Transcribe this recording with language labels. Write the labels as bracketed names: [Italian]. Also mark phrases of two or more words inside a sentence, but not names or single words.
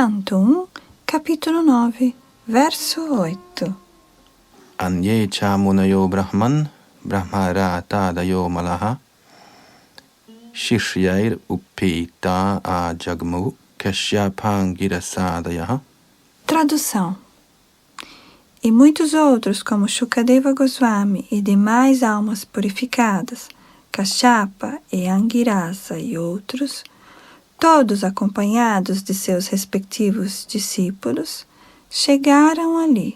[Portuguese] Canto 1, capítulo 9, verso 8. [Sanskrit] Anyecha munayo brahman, brahmara tadayo malaha, shishyair upita a jagmu, kashyapangirasadaya. [Portuguese] Tradução. E muitos outros, como Shukadeva Goswami e demais almas purificadas, Kashyapa e Angirasa e outros, todos acompanhados de seus respectivos discípulos, chegaram ali.